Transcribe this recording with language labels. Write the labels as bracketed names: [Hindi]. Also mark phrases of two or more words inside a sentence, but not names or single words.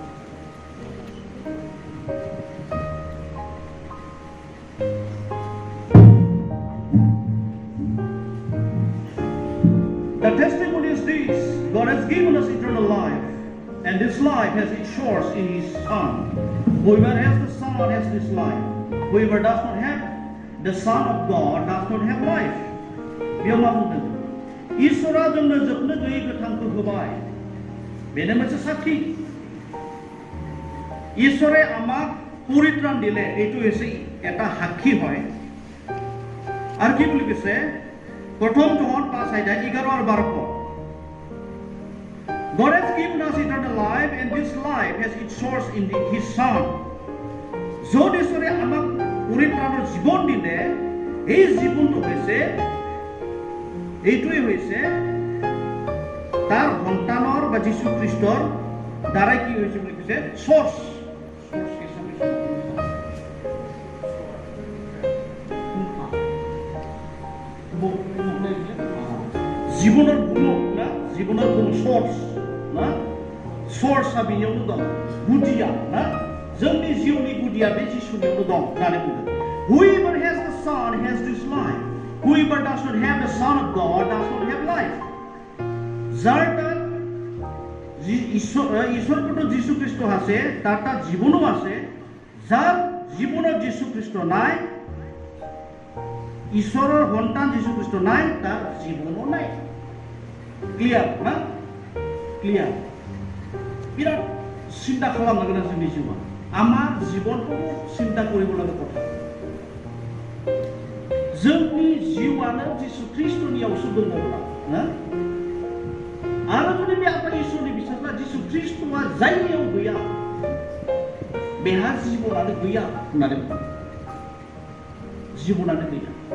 [English] The testimony is this: God has given us eternal life, and this life has its source in His Son. Whoever has the Son has this life. Whoever does not have the Son of God does not have life. [Bodo] बेयाव मा बुंदों? इसोरा जोंनो जोबनो गैयै गोथांखौ होबाय। बेनो मोनसे साखी। [Assamese] ঈশ্বৰে আমাক পৰিত্ৰাণ দিলে, এইটো হৈছে এটা সাক্ষী হয়। আৰু কি বুলি কৈছে? প্ৰথম জহন 5 11 আৰু 12 [English] God has given us eternal life, and this life has its source in His Son. [Assamese] য'ত ঈশ্বৰে আমাক পৰিত্ৰাণৰ জীৱন দিলে, এই জীৱনটো হৈছে এইটোৱে হৈছে তাৰ সন্তানৰ বা যীশু খ্ৰীষ্টৰ দ্বাৰাই কি হৈছে বুলি কৈছে? [Bodo] সোর্স। [Bangla] জীবনের গুণ না, জীবনের গুণ সোর্স না, [Bodo] সোর্সआ बेयावनो दं, गुदिया ना, जोंनि जिउनि गुदिया बे जिसुनियावनो दं होननानै बुंदों। [English] Whoever has the Son has this life. Whoever does not have the Son of God does not have life. [Assamese] যাৰ তাত ঈশ্বৰটো যীশু খ্ৰীষ্ট আছে, তাৰ তাত জীৱনো আছে। যাৰ জীৱনত যীশু খ্ৰীষ্ট নাই, ঈশ্বৰৰ সন্তান যীশু খ্ৰীষ্ট নাই, তাৰ জীৱনো নাই। ক্লিয়াৰ না? ক্লিয়াৰ। বিৰাট চিন্তা [Bodo] খাलामनो गोनां जोंनि जिउआ। [Assamese] আমাৰ জীৱনखौ চিন্তা কৰিব লগা কথা। [Bodo] जोंनि जिउआनो যীशु ख्रीष्टनियावसो दङब्ला ना, आरो जुदि बे आफा इसोरनि बिसाफ्रा যীशु ख्रीष्टआ जायगायाव गैया, बेहा जिबनानो गैया होननानै बुङो। जिबनानो गैया।